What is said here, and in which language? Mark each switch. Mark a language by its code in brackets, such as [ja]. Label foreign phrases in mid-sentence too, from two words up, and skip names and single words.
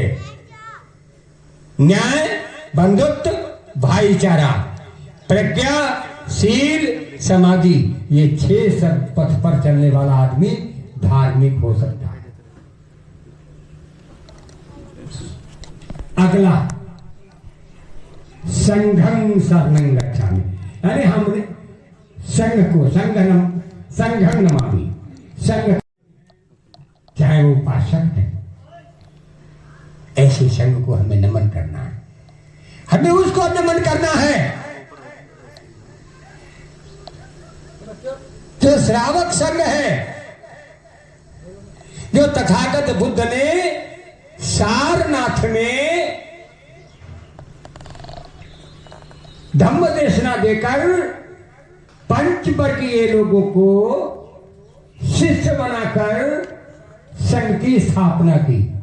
[hi] न्याय, बंधुत्व, भाईचारा, प्रज्ञा, शील, समाधि, ये 6 सब पथ पर चलने वाला आदमी धार्मिक हो सकता है। [pi] अगला संघं शरणं गच्छामि, [hi] यानी हमने संघ को [pi] संघं नमामि। [hi] संघ चाहे वो उपासक है, ऐसे संघ को हमें नमन करना है, हमें उसको नमन करना है जो श्रावक संघ है, जो तथागत बुद्ध ने सारनाथ में धम्म देशना देकर पंचवर्गीय लोगों को शिष्य बनाकर संघ की स्थापना की।